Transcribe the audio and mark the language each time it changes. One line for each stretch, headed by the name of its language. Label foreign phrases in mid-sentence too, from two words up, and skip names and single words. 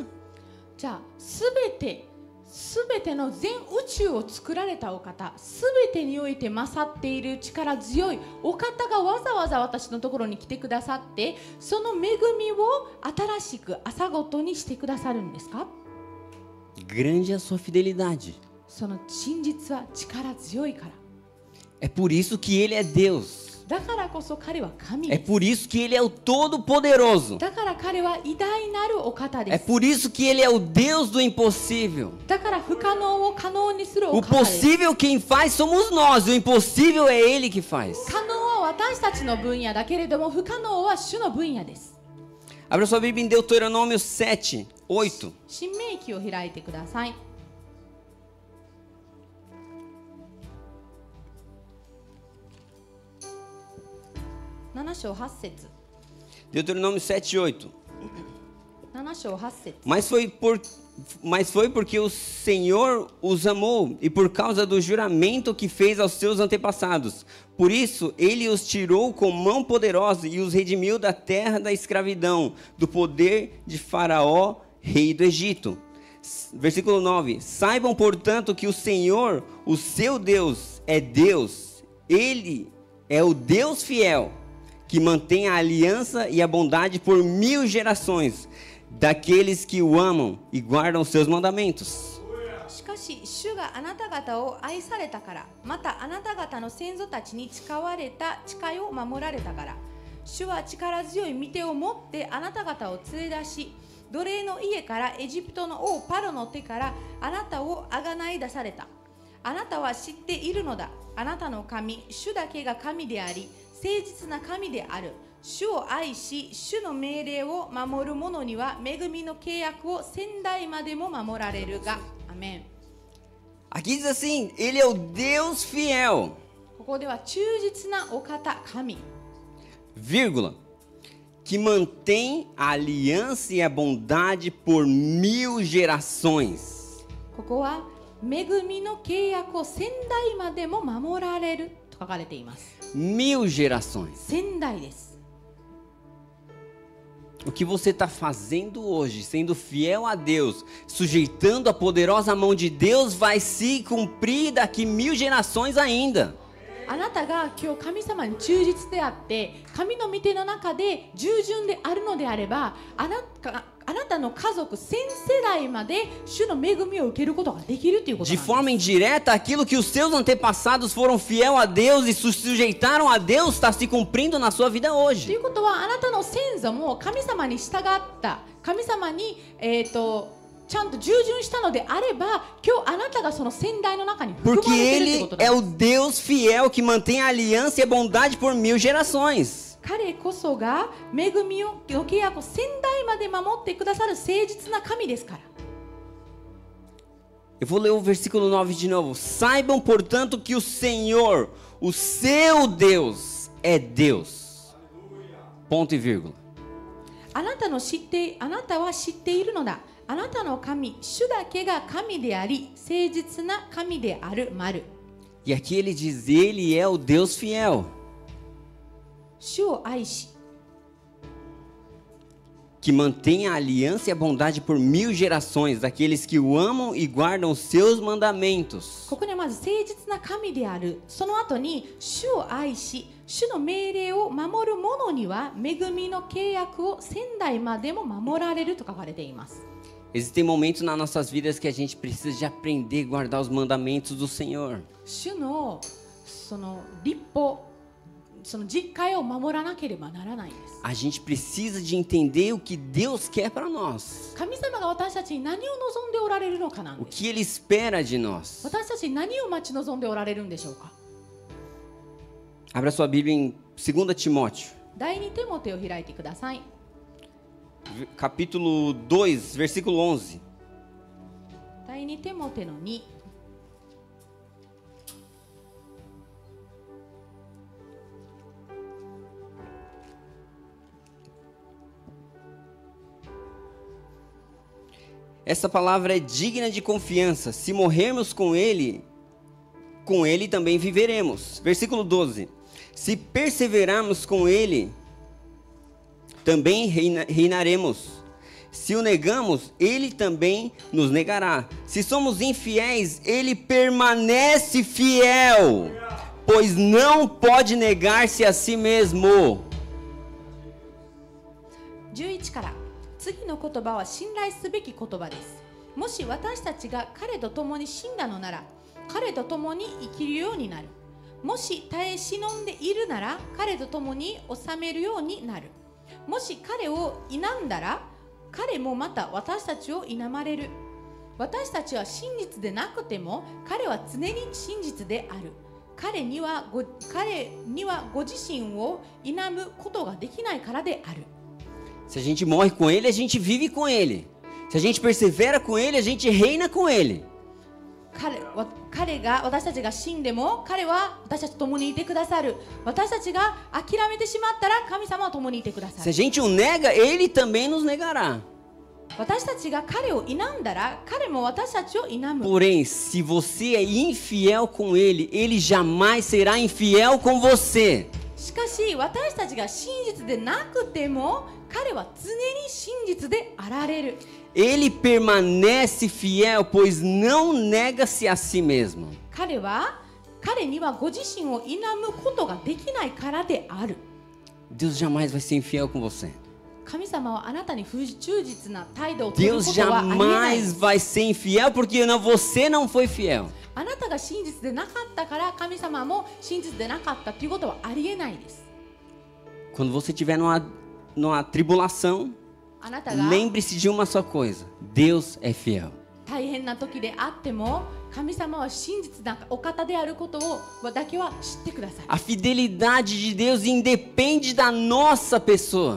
Japanese: じゃあすべての全宇宙を作られたお方、すべてにおいて勝っている力強いお方がわざわざ私のところに来てくださって、その恵みを新しく朝ごとにしてくださるんですか？
Portuguese: Grande é a sua fidelidade.
Japanese: その真実は力強いから。
Portuguese: É por isso que ele é Deus.
Japanese: だからこそ彼は神
Portuguese: É
Japanese: です。
Portuguese: por isso que ele é o Todo-Poderoso.
Japanese: だから彼は偉大なるお方
Portuguese: É
Japanese: です。
Portuguese: por isso que ele é o Deus do impossível.
Japanese: だから不可能を可能にするお
Portuguese: O
Japanese: 方です。
Portuguese: possível quem faz somos nós, o impossível é ele que faz.
Japanese: 可能は私たちの分野だけれども、不可能は主の分野です。
Portuguese: Abra sua Bíblia em Deuteronômio 7, 8.
Japanese: 新明記を開いてください。7章8節。
Portuguese: Deuteronômio 7, 8.
Japanese: 7章8節。
Portuguese: Mas foi porque o Senhor os amou e por causa do juramento que fez aos seus antepassados. Por isso, ele os tirou com mão poderosa e os redimiu da terra da escravidão, do poder de Faraó, rei do Egito. Versículo 9. Saibam, portanto, que o Senhor, o seu Deus, é Deus. Ele é o Deus fiel, que mantém a aliança e a bondade por 1000 gerações, daqueles que o amam e guardam os seus mandamentos.
Japanese: しかし主があなた方を愛されたから、またあなた方の先祖たちに誓われた誓いを守られたから、主は力強い御手を持ってあなた方を連れ出し、奴隷の家からエジプトの王パロの手からあなたをあがない出された。あなたは知っているのだ。あなたの神、主だけが神であり、誠実な神である。主を愛し、主の命令を守る者には恵みの契約を先代までも守られるが。アメン。
Portuguese: Aqui diz assim, ele é o Deus fiel,
Japanese: ここでは忠実なお方、神。
Portuguese: vírgula, que mantém a aliança e a bondade por 1000 gerações.
Japanese: ここは恵みの契約を先代までも守られると書かれています。
Portuguese: 1000 gerações.
Japanese: 先代です。
Portuguese: O que você está fazendo hoje, sendo fiel a Deus, sujeitando a poderosa mão de Deus, vai se cumprir daqui 1000 gerações ainda.
Japanese: あなたが今日神様に忠実であって神の御手の中で従順であるのであれば、あなたの家族1000世代まで主の恵みを受けることができるということな
Portuguese: De
Japanese: んです。
Portuguese: forma indireta, aquilo que os seus antepassados foram fiel a Deus e se sujeitaram a Deus está se cumprindo na sua vida
Japanese: とい
Portuguese: hoje.
Japanese: うことは、あなたの先祖も神様に従った神様に、ちゃんと従順したのであれば、今日あなたがその先代の中に含
Portuguese: Porque
Japanese: まれているという
Portuguese: Ele
Japanese: ことな
Portuguese: é
Japanese: ん
Portuguese: o
Japanese: です。
Portuguese: Deus fiel que mantém a aliança e a bondade por 1000 gerações.
Japanese: 彼こそが恵みの契約を先代まで守ってくださる誠実な神ですから。
Portuguese: Eu vou ler o versículo 9 de novo. Saibam, portanto, que o Senhor, o seu Deus, é Deus. Ponto e vírgula.
Japanese: あなたは知っているのだ。あなたの神、主だけが神であり、誠実な神である。丸。
Portuguese: E aqui ele diz, ele é o Deus fiel,
Japanese: 主を愛し、
Portuguese: que mantém a aliança e a bondade por 1000 gerações, daqueles que o amam e guardam os seus mandamentos.
Japanese: ここにはまず誠実な神である。その後に主を愛し、主の命令を守る者には恵みの契約を千代までも守られると書かれています。
Portuguese: Existem momentos nas nossas vidas que a gente precisa de aprender a guardar os mandamentos do Senhor.
Japanese: 主のその律法、その実戒を守らなければならないんです。
Portuguese: A gente precisa de entender o que Deus quer para nós.
Japanese: 神様が私たちに何を望んでおられるのかなん
Portuguese: O
Japanese: です。
Portuguese: que Ele espera de nós.
Japanese: 私たちに何を待ち望んでおられるんでしょうか。
Portuguese: Abra sua Bíblia em 2 Timóteo,
Japanese: 第2テモテを開いてください。
Portuguese: capítulo 2, versículo 11.
Japanese: 第2テモテの2。
Portuguese: Essa palavra é digna de confiança. Se morrermos com ele também viveremos. Versículo 12. Se perseverarmos com ele, também reinaremos. Se o negamos, ele também nos negará. Se somos infiéis, ele permanece fiel, pois não pode negar-se a si mesmo.
Japanese: 11 から次の言葉は信頼すべき言葉です。もし私たちが彼と共に死んだのなら、彼と共に生きるようになる。もし耐え忍んでいるなら、彼と共に治めるようになる。もし彼を否んだら、彼もまた私たちを否まれる。私たちは真実でなくても、彼は常に真実である。彼にはご自身を否むことができないからである。
Portuguese: Se a gente morre com ele, a gente vive com ele. Se a gente persevera com ele, a gente reina com ele.
Japanese: 彼が私たちが死んでも彼は私たちと共にいてくださる。私たちが諦めてしまったら神様は共にいてくださ
Portuguese: Se a
Japanese: る。
Portuguese: gente o nega, ele também nos negará.
Japanese: 私たちが彼を否んだら彼も私たちを否む。
Portuguese: Porém, se você é infiel com ele, ele jamais será infiel com você.
Japanese: しかし私たちが真実でなくても彼は常に真実であられる。
Portuguese: Ele permanece fiel, pois não nega-se a si mesmo.
Japanese: 彼にはご自身を否むことができないからである。
Portuguese: Deus jamais vai ser infiel com você.
Japanese: 神様はあなたに不忠実な態度を取るこ
Portuguese: Deus
Japanese: とはありえない。
Portuguese: jamais vai ser infiel porque você não foi fiel.
Japanese: あなたが真実でなかったから神様も真実でなかったということはありえないです。
Portuguese: Quando você estiver numa tribulação,
Japanese: あなたが
Portuguese: lembre-se de uma só coisa: Deus é fiel.
Japanese: 大変な時であっても神様は真実なお方であることをだけは知ってください。
Portuguese: A fidelidade de Deus independe da nossa pessoa.